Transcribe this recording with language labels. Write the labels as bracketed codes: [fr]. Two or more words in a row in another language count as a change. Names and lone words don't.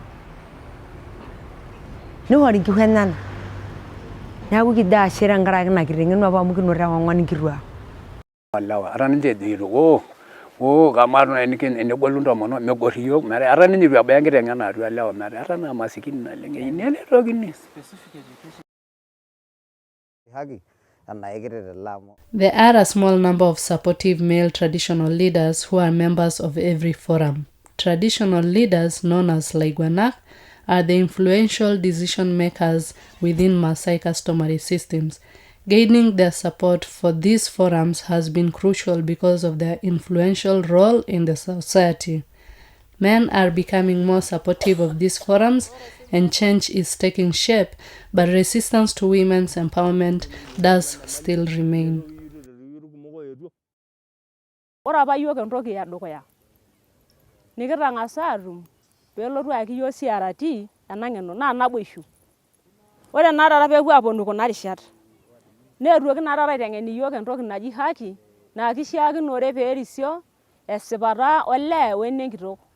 [mas] Ning'ori nkishu enyenak. Neeku kijo ashe tenkaraki ina kiteng'enua apa amu kinoto ekong'wan nkituak. Olewa ata ninche ejoito kamaa enegolu ntomonok megor iyiok metaa ata ninye itu ebaya enkiteng'ena atua lewa metaa ata naa masikini naleng eyieu neletokini. [en] There are a small number of supportive male traditional leaders who are members of every forum. Traditional leaders, known as Laigwanak, are the influential decision makers within Maasai customary systems. Gaining their support for these forums has been crucial because of their influential role in the society. Men are becoming more supportive of these forums and change is taking shape, but resistance to women's empowerment does still remain. [mas] Ore apa yiok entoki edukuya nikitang'asa atum peelotu ayaki yiok CRT ena ng'eno naa naboishu. Ore naa taata peepuo aaponu kuna rishat neetuoki naa taata aiteng'en iyiok entoki naji haki naa kishiakinore peerisio esipata olee wenenkitok.